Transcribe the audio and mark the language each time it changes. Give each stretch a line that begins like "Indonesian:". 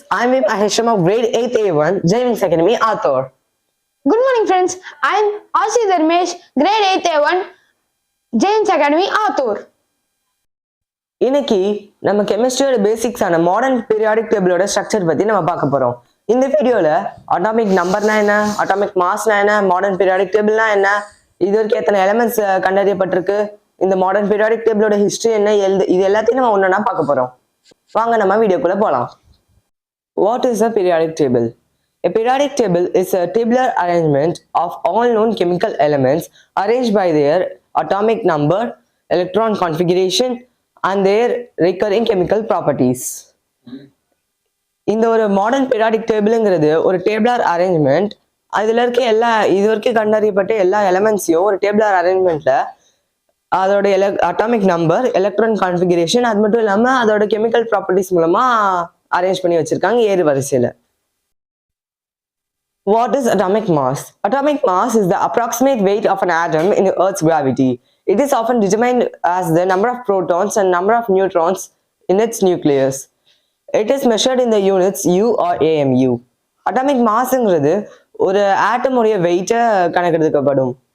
English: I'm Mahesham of grade 8th A1, James Academy, author. Good morning, friends. I'm Asi Dharmesh, grade 8th A1, James Academy, author.
Tamil: இன்னைக்கு நம்ம கெமிஸ்ட்ரியோட பேசிக்ஸான modern periodic டேபிளோட structure பத்தி நம்ம பார்க்க போறோம். இந்த வீடியோல அட்டாமிக் நம்பர்னா என்ன, அட்டாமிக் மாஸ்னா என்ன, மாடர்ன் பீரியாடிக் டேபிள்னா என்ன, இது வரைக்கும் எத்தனை எலிமெண்ட்ஸ் கண்டறியப்பட்டிருக்கு, இந்த மாடர்ன் பீரியாடிக் டேபிளோட ஹிஸ்டரி என்ன, இது எல்லாத்தையும் நம்ம ஒன்னொன்னா பார்க்க போறோம். வாங்க நம்ம வீடியோக்குள்ள போலாம்.
English: What is a periodic table? A periodic table is a tabular arrangement of all known chemical elements arranged by their atomic number, electron configuration and their recurring chemical properties.
Tamil: இந்த ஒரு மாடர்ன் பீரியாடிக் டேபிள்ங்கிறது ஒரு டேபிளர் arrangement. அதுல இருக்க இது வரைக்கும் கண்டறியப்பட்ட எல்லா எலமெண்ட்ஸையும் ஒரு டேபிளர் அரேஞ்ச்மெண்ட்ல அதோட அட்டாமிக் நம்பர், எலக்ட்ரான் கான்ஃபிகரேஷன், அது மட்டும் இல்லாம அதோட கெமிக்கல் ப்ராப்பர்ட்டிஸ் மூலமா அரேஞ்ச் பண்ணி வச்சிருக்காங்க ஏறு வரிசையில.
English: What is atomic mass? Atomic mass is the approximate weight of an atom in the Earth's gravity. It is often determined as the number of protons and number of neutrons in its nucleus. It is measured in the units U or AMU.
Tamil: Atomic massங்கிறது ஒரு ஆட்டம் உடைய வெயிட்டை கணக்கெடுக்கப்படும்.